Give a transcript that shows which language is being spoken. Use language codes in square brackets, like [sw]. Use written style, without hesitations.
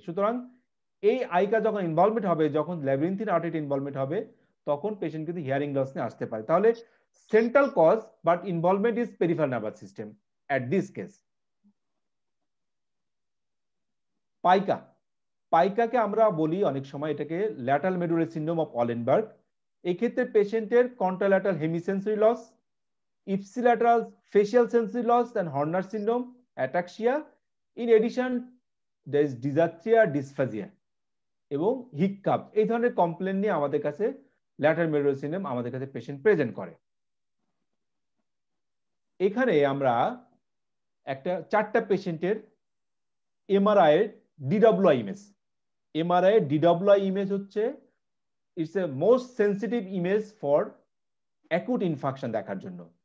[bn] সুতরাং এই আইকা যখন ইনভলভমেন্ট হবে, যখন ল্যাবিরিনথাইন আর্টারি ইনভলভমেন্ট হবে, তখন পেশেন্ট কিন্তু হিয়ারিং লস নিয়ে আসতে পারে। তাহলে central cause [en] But involvement is peripheral nervous system at this case. [bn] পাইকা, পাইকাকে আমরা বলি অনেক সময় এটাকে ল্যাটারাল মেডুলারি সিনড্রোম অফ ওলেনবার্গ। এই ক্ষেত্রে পেশেন্টের কন্ট্রাল্যাটারাল হেমিসেন্সরি loss, [en] ipsilateral facial sensory loss and Horner syndrome, ataxia. In addition, there is dysarthria, dysphagia [bn] এবং হিককাপ। এই ধরনের কমপ্লেন নিয়ে আমাদের কাছে ল্যাটারাল মেডুলারি সিনড্রোম আমাদের কাছে পেশেন্ট প্রেজেন্ট করে। এখানে আমরা একটা 4টা পেশেন্টের এমআরআই এর ডিডব্লিউআই ইমেজ, এমআরআই এর ডিডব্লিউআই ইমেজ হচ্ছে [en] it's a most sensitive image for acute infarction [bn] দেখার জন্য।